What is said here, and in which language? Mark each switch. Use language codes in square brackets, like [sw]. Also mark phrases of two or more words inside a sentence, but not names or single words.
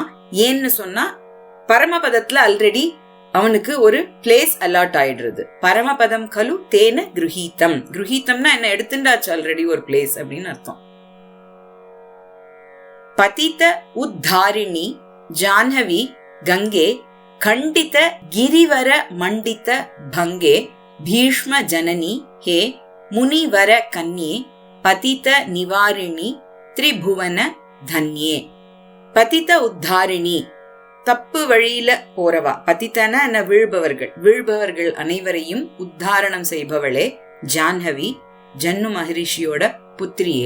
[ta] ஏன்னு சொன்னா பரமபதத்துல ஆல்ரெடி அவனுக்கு ஒரு பிளேஸ் அலாட் ஆயிடுறது. [sa] परमपदं खलु तेन गृहीतम्, [ta] கிருஹீதம்னா என்ன, எடுத்துட்டாச்சு ஆல்ரெடி ஒரு பிளேஸ் அப்படின்னு அர்த்தம். [sa] पतित उद्धारिणि जाह्नवि गङ्गे खंडित गिरिवर मंडित भंगे भीष्म जननी हे मुनिवर कन्ये पतित निवारिणी त्रिभुवन धन्ये. पतित उद्धारिणि, [ta] தப்பு வழியில போறவா, பதித்தன வீழ்பவர்கள் அனைவரையும் உத்தாரணம் செய்பவளே ஜான்ஹவி, ஜன்னு மகரிஷியோட புத்திரியே.